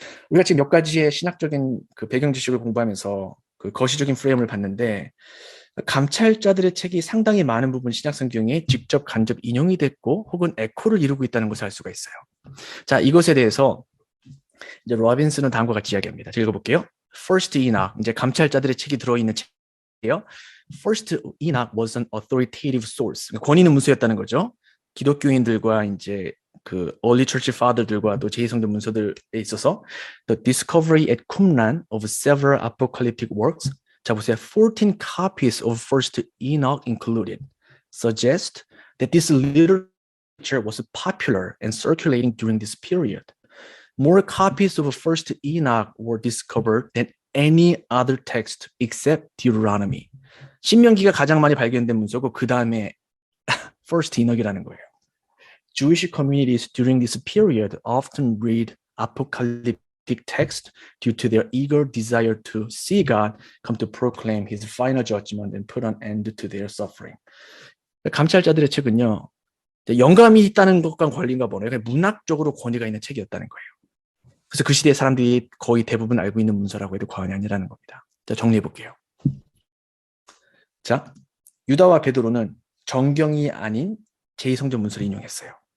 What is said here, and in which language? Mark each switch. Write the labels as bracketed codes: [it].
[ko] 우리가 지금 몇 가지의 신학적인 그 배경 지식을 공부하면서 그 거시적인 프레임을 봤는데 감찰자들의 책이 상당히 많은 부분 신약 성경에 직접 간접 인용이 됐고 혹은 에코를 이루고 있다는 것을 알 수가 있어요. 자, 이것에 대해서 이제 로빈스는 다음과 같이 이야기합니다. 제가 읽어볼게요. First Enoch, 이제 감찰자들의 책이 들어있는 책이에요. [en] First Enoch was an authoritative source. [ko] 권위 있는 문서였다는 거죠. 기독교인들과 이제 그 early church father들과 또 제2성전 문서들에 있어서 [en] the discovery at Qumran of several apocalyptic works. [ko] 자, 보세요. [en] 14 copies of First Enoch included suggest that this literature was popular and circulating during this period. More copies of First Enoch were discovered than any other text except Deuteronomy. [ko] 신명기가 가장 많이 발견된 문서고 그 다음에 First Enoch이라는 거예요. [en] Jewish communities during this period often read apocalyptic text due to their eager desire to see God come to proclaim his final judgment and put an end to their suffering. [ko] 감찰자들의 책은요, 영감이 있다는 것과 관련가 보네요. 문학적으로 권위가 있는 책이었다는 거예요. 그래서 그 시대의 사람들이 거의 대부분 알고 있는 문서라고 해도 과언이 아니라는 겁니다. 자, 정리해 볼게요. 자, 유다와 베드로는 정경이 아닌 제2성전 문서를 인용했어요.